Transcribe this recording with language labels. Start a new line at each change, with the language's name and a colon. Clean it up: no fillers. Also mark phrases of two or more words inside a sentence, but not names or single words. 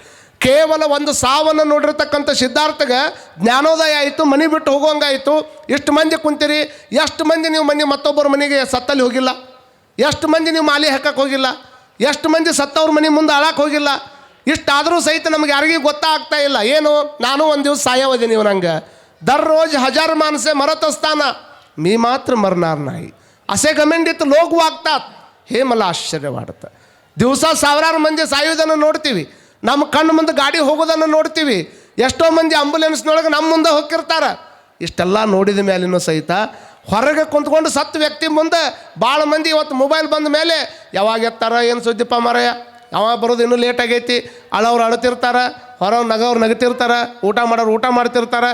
Kannada: ಕೇವಲ ಒಂದು ಸಾವನ್ನು ನೋಡಿರ್ತಕ್ಕಂಥ ಸಿದ್ಧಾರ್ಥಗೆ ಜ್ಞಾನೋದಯ ಆಯಿತು, ಮನೆ ಬಿಟ್ಟು ಹೋಗುವಂಗಾಯಿತು. ಎಷ್ಟು ಮಂದಿ ಕುಂತೀರಿ, ಎಷ್ಟು ಮಂದಿ ನೀವು ಮತ್ತೊಬ್ಬರ ಮನೆಗೆ ಸತ್ತಲ್ಲಿ ಹೋಗಿಲ್ಲ, ಎಷ್ಟು ಮಂದಿ ನೀವು ಮಾಲಿ ಹಾಕಕ್ಕೆ ಹೋಗಿಲ್ಲ, ಎಷ್ಟು ಮಂದಿ ಸತ್ತವ್ರ ಮನೆ ಮುಂದೆ ಅಳಕ್ಕೆ ಹೋಗಿಲ್ಲ. ಇಷ್ಟಾದರೂ ಸಹಿತ ನಮ್ಗೆ ಯಾರಿಗೂ ಗೊತ್ತಾಗ್ತಾ ಇಲ್ಲ. ಏನು, ನಾನು ಒಂದು ದಿವಸ ಸಾಯವದೆ ನೀವು ನಂಗೆ
Marathi: दररोज हजार माणसे मरत असताना मी मात्र मरणार नाही असे गमेंडीत लोक वागतात. हे मला आश्चर्य वाटतं.
Kannada: दिवसा ಸಾವಿರಾರು ಮಂದಿ ಸಾಯುವುದನ್ನು ನೋಡ್ತೀವಿ, ನಮ್ಮ ಕಣ್ಣು ಮುಂದೆ ಗಾಡಿ ಹೋಗೋದನ್ನು ನೋಡ್ತೀವಿ, ಎಷ್ಟೋ ಮಂದಿ ಆಂಬುಲೆನ್ಸ್ನೊಳಗೆ ನಮ್ಮ ಮುಂದೆ ಹೋಗಿರ್ತಾರೆ. ಇಷ್ಟೆಲ್ಲ ನೋಡಿದ ಮೇಲಿನೂ ಸಹಿತ ಹೊರಗೆ ಕುಂತ್ಕೊಂಡು ಸತ್ತು ವ್ಯಕ್ತಿ ಮುಂದೆ ಭಾಳ ಮಂದಿ ಇವತ್ತು ಮೊಬೈಲ್ ಬಂದ ಮೇಲೆ ಯಾವಾಗ ಎತ್ತಾರ, ಏನು ಸುದ್ದಿಪ್ಪ ಮಾರಾಯ, ಯಾವಾಗ ಬರೋದು ಇನ್ನೂ ಲೇಟ್ ಆಗೈತಿ, ಅಳವ್ರು ಅಳ್ತಿರ್ತಾರೆ, ಹೊರವ್ರು ನಗವ್ರು ನಗ್ತಿರ್ತಾರೆ, ಊಟ ಮಾಡೋರು ಊಟ ಮಾಡ್ತಿರ್ತಾರೆ.